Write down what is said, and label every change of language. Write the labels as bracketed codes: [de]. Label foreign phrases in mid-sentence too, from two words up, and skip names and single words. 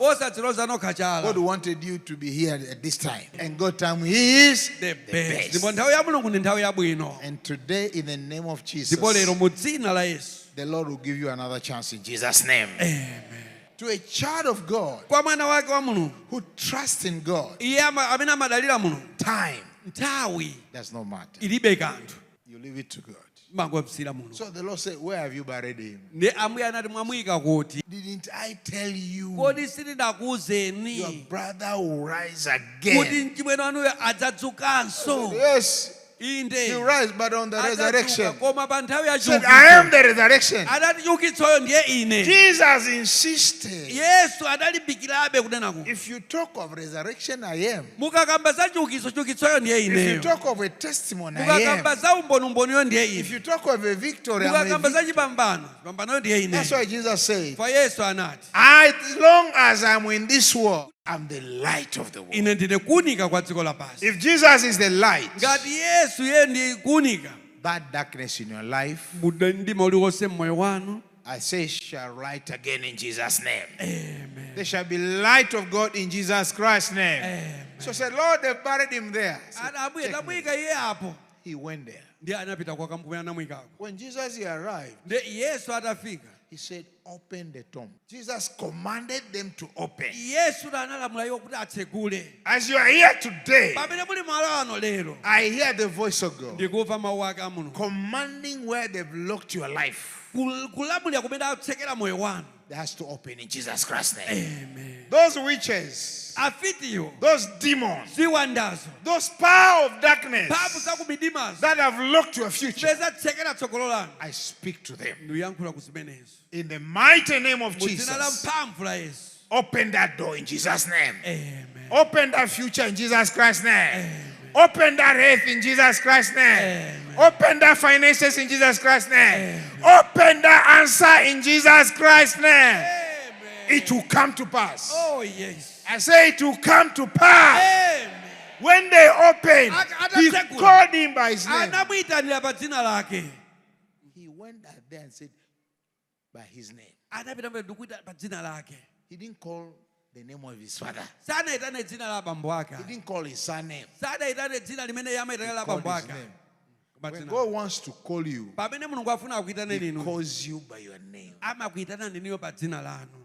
[en] God wanted you to be here at this time. And God's time is the best. And today, in the name of Jesus, the Lord will give you another chance in Jesus' name. Amen. to a child of God [ny] kwa mwana wake wa Mulungu [en] who trusts in God, [ny] iye amene amadalira Mulungu, [en] time [ny] nthawi [en] does not matter. [ny] ilibe kanthu, [en] You leave it to God. [ny] mangopsira Mulungu. [en] So the Lord said, where have you buried him? [ny] Ne ambuye anati mwamuyika kuti, [en] Didn't I tell you [ny] kodi sindinakuwuzeni [en] your brother will rise [ny] kuti [en] again? [ny] mchimwene wanuyo adzadzukanso? [en] Yes, [ny] Inde [en] he'll rise, but on the resurrection. [ny] koma pa nthawi ya [en] He said, I am [ny] chiukitso [en] the resurrection. [ny] adati chiukitsoyo ndiye ine. [en] Jesus insisted. [ny] Yesu adalimbikirabe kunena kuti [en] If you talk of resurrection, I am. [ny] mukakamba za chiukitso, chiukitsoyo ndiye [en] If you [ny] ineyo. [en] talk of a testimony, I [ny] Mukakamba [en] am. [ny] za umboniyo ndiye [en] If [ny] ine. [en] you talk of a victory, I'm a [ny] Mukakamba za [en] victor. [ny] chipambanoyo ndiye ine. [en] That's why Jesus said, [ny] Kwa Yesu anati, [en] as long as I'm in this world, I'm the light of the world. [ny] ine ndine kuunika kwa dziko lapansi. [en] If Jesus is the light, [ny] Ngati Yesu ye ndi kuunika, [en] that darkness in your life, [ny] mdima uliwonse mmoyo wanu, [en] I say, shall light again in Jesus' name. amen. There shall be light of God in Jesus Christ's name. Amen. So I said, Lord, they buried him there. I said, [ny] Ana abuye [en] "Check me." [ny] tamuyika iye apo, [en] He went there. [ny] ndiye anapita kwa kamkumene anamuyikako. [en] When Jesus he arrived, [ny] Ndiye Yesu atafika, [en] he said, open the tomb. Jesus commanded them to open. [ny] Yesu analamula iwo kuti atsegule. [en] As you are here today, [ny] Pamene muli malo ano lero, [en] I hear the voice of God [ny] ndikumva mawu ake a Mulungu. [en] commanding where they've locked your life. [ny] Kulamulira kumene atsekera moyo wanu. [en] That has to open in Jesus Christ's name. Amen. Those witches, [ny] Afitiyo, [en] those demons, [ny] ziwandazo, [en] those power of darkness [ny] mphamvu za kumidimazo, [en] that have locked your future, [ny] zipeza tsekera tsogolo lanu. [en] I speak to them. [ny] Ndiyankhula kuzimenezo. [en] In the mighty name of [ny] Mu dzina la [en] Jesus, [ny] mphamvu la Yesu. [en] open that door in Jesus' name. Amen. Open that future in Jesus Christ's name. Amen. Open that health in Jesus Christ's name. Amen. Open that finances in Jesus Christ's name. Open that answer in Jesus Christ's name. Amen. It will come to pass. Oh yes. I say it will come to pass. Amen. When they opened, he [ny] Atasekula. [en] called him by his name. [ny] Anamuyitanira pa dzina lake. [en] He went out there and said, by his name. [ny] Anapita mbele ndikuita pa dzina lake. [en] He didn't call the name of his father. [ny] Sanaitane dzina la bambo ake. [en] He didn't call his son name. [ny] Sanaitane dzina limene yamaitana la [en] Called [ny] bambo [en] his [ny] ake. [en] name. [ny] Pa [en] When [ny] dzina. [en] God wants to call you, [ny] Pamene Mulungu afuna akuitana [en] he [ny] ninu, [en] calls you by your name. [ny] amakuitana niniyo pa dzina lanu.